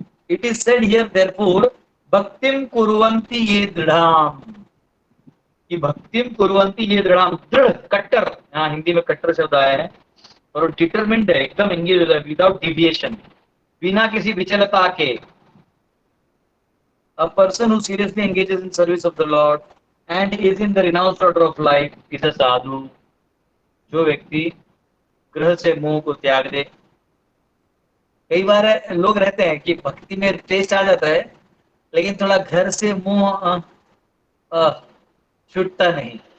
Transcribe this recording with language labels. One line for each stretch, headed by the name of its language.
English: it is said here therefore
Sanskrit: भक्तिम कुर्वन्ति ये दृढ़ाम,
Hindi: कि भक्तिम कुर्वन्ति ये दृढ़ाम, दृढ़ कट्टर, यहाँ हिंदी में कट्टर शब्द आया है, और डिटरमिन्ड है, एकदम
English: engage without deviation,
Hindi: बिना किसी विचलता के।
English: A person who seriously engages in service of the Lord and is in the renounced order of life is a sadhu.
Hindi: जो व्यक्ति ग्रह से मोह को त्याग दे। कई बार लोग रहते हैं कि भक्ति में टेस्ट आ जाता है, लेकिन थोड़ा घर से मोह छूटता नहीं।